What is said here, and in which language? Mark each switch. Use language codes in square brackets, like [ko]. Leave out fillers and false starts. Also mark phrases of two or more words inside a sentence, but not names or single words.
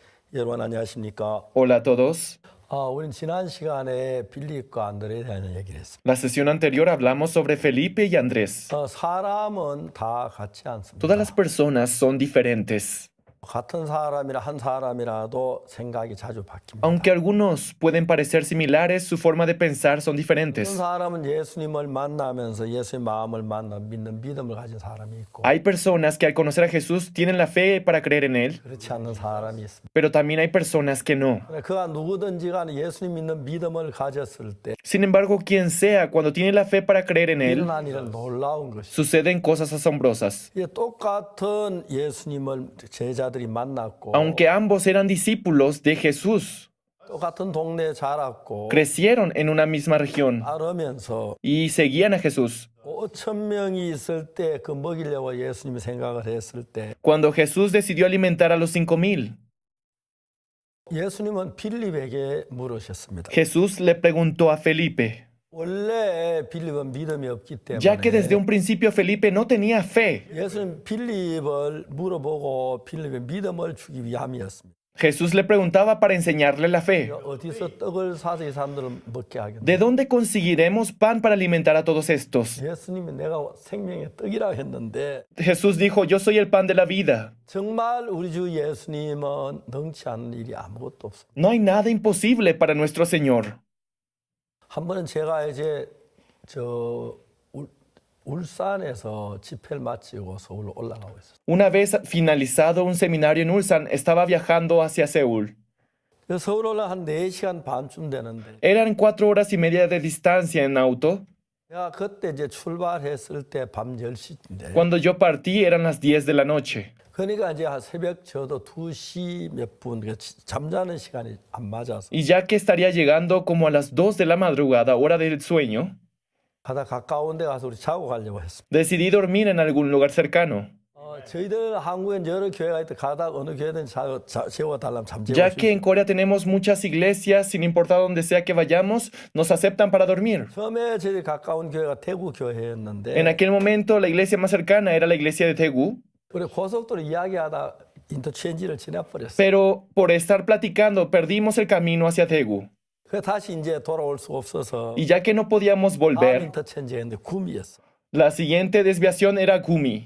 [ko] 여러분 안녕하십니까? [es] Hola a todos. [ko] 우린 지난 시간에 빌립과 안드레에 대한 얘기를 했습니다. [es] La sesión anterior hablamos sobre Felipe y Andrés. [ko] 사람은 다 같지 않습니다. [es] Todas las personas son diferentes. [ko] 같은 사람이나 한 사람이라도 생각이 자주 바뀝니다. [es] Aunque algunos pueden parecer similares, su forma de pensar son [ko] 어떤 [es] diferentes. [ko] 사람은 예수님을 만나면서 예수의 마음을 만나 믿는 믿음을 가진 사람이 있고 [es] Hay personas que al conocer a Jesús tienen la fe para creer en Él, [ko] 그렇지 않는 사람이 있습니다. [es] pero también hay personas que no. [ko] 그가 누구든지 간에 예수님 믿는 믿음을 가졌을 때 [es] Sin embargo, quien sea, cuando tiene la fe para creer en Él, [ko] 일어난 일은 놀라운 것이죠. [es] suceden cosas asombrosas. [ko] 똑같은 예수님을 제자들이 만났고 [es] Aunque ambos eran discípulos de Jesús, [ko] 똑같은 동네에 자랐고 [es] crecieron en una misma región [ko] 따르면서 [es] y seguían a Jesús. [ko] 5천 명이 있을 때 그 먹이려고 예수님이 생각을 했을 때 [es] Cuando Jesús decidió alimentar a los 5,000, [ko] 예수님은 빌립에게 물으셨습니다. [es] Jesús le preguntó a Felipe, [ko] 원래 빌립은 믿음이 없기 [es] ya que desde [ko] 때문에 [es] un principio Felipe no tenía fe. [ko] 예수님 빌립을 물어보고 빌립의 믿음을 주기 위함이었습니다. [es] Jesús le preguntaba para enseñarle la fe. [ko] 어디서 떡을 사서 이 사람들을 먹게 하겠냐? [es] ¿De dónde conseguiremos pan para alimentar a todos estos? [ko] 예수님이 내가 생명의 떡이라 했는데 [es] Jesús dijo, yo soy el pan de la vida. [ko] 정말 우리 주 예수님은 능치 않은 일이 아무것도 없습니다. [es] No hay nada imposible para nuestro Señor. [ko] 한 번은 제가 이제 울산에서 집회를 마치고 서울로 올라가고 있었어요. [es] Una vez finalizado un seminario en Ulsan, estaba viajando hacia Seúl. [ko] 서울 올라 한 4시간 반쯤 되는데 [es] Eran 4 horas y media de distancia en auto. [ko] 내가 그때 이제 출발했을 때 밤 10시인데 [es] Cuando yo partí eran las 10 de la noche. [ko] 그러니까 이제 새벽 저도 2시 몇 분 잠자는 시간이 안 맞아서 [es] Y ya que estaría llegando como a las 2 de la madrugada, hora del sueño, [ko] 가다 가까운 데 가서 우리 자고 가려고 했습니다. [es] decidí dormir en algún lugar cercano. [ko] 저희들 한국엔 여러 교회가 있다 가다 어느 교회든 재워달라면 잠재워 [es] Ya que en Corea tenemos muchas iglesias, sin importar donde sea que vayamos, nos aceptan para dormir. [ko] 처음에 저희 가까운 교회가 대구 교회였는데 [es] En aquel momento la iglesia más cercana era la iglesia de Daegu, [ko] 우리 고속도로 이야기하다 인터체인지를 지나버렸어요. [es] pero por estar platicando perdimos el camino hacia Daegu. [ko] 그 다시 이제 돌아올 수 없어서 [es] Y ya que no podíamos [ko] 다음 [es] volver, [ko] 인터체인지였는데 구미였어. [es] la siguiente desviación era Gumi.